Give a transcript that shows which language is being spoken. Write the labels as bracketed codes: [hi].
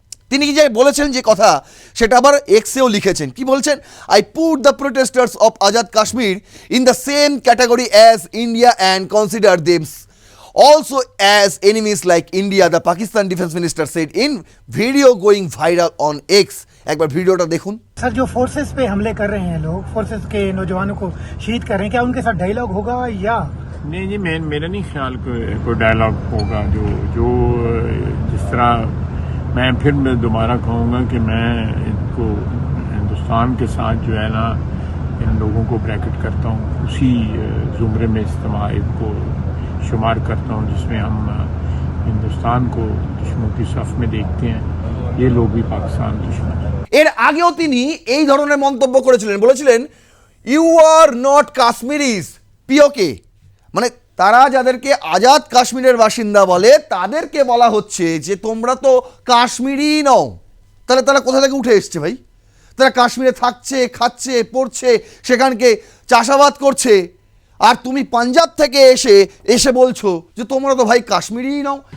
[bn] তিনি কি যে বলেছেন যে কথা, সেটা আবার এক্সেও লিখেছেন। কি বলছেন? [en] I put the protesters of Azad Kashmir in the same category as India and consider them also as enemies like India, the Pakistan defense minister said in video going viral on X. [bn] একবার ভিডিওটা দেখুন। [hi] सर जो forces पे हमले कर रहे हैं लोग, फोर्सेस के नौजवानों को शहीद कर रहे हैं, क्या उनके साथ डायलॉग होगा या नहीं जी, मेरा नहीं ख्याल कोई डायलॉग होगा। जो जिस तरह मैं दोबारा कहूँगा कि मैं इनको हिंदुस्तान के साथ जो है ना, इन लोगों को ब्रैकेट करता हूँ, उसी जुमरे में इस्तेमाल इनको शुमार करता हूँ जिसमें हम हिंदुस्तान को दुश्मनों की सफ में देखते हैं। ये लोग भी पाकिस्तान दुश्मन। [bn] এর আগেও তিনি এই ধরনের মন্তব্য করেছিলেন, বলেছিলেন [en] you are not Kashmiris [bn] পিওকে, মানে তারা যাদেরকে আজাদ কাশ্মীরের বাসিন্দা বলে তাদেরকে বলা হচ্ছে যে তোমরা তো কাশ্মীরি নও। তাহলে তারা কোথা থেকে উঠে এসছে ভাই? তারা কাশ্মীরে থাকছে, খাচ্ছে, পড়ছে, সেখানকে চাষাবাদ করছে, আর তুমি পাঞ্জাব থেকে এসে বলছো যে তোমরা তো ভাই কাশ্মীরিই নাও।